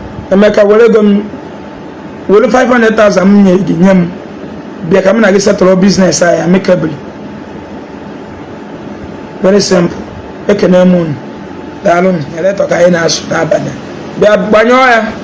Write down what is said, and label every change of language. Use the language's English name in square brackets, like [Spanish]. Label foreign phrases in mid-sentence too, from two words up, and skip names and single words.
[Igbo] Emeka, were ego m, were five hundred thousand m nye gị, nye m. Bịa ka m na gị [English] settle business [Igbo] anyị amicably. [English] Very simple. [Igbo] Ekene m unu. Daalụ m. Eletọ ka anyị na-asụ n'abalị. Bịa gbanyụọ ya.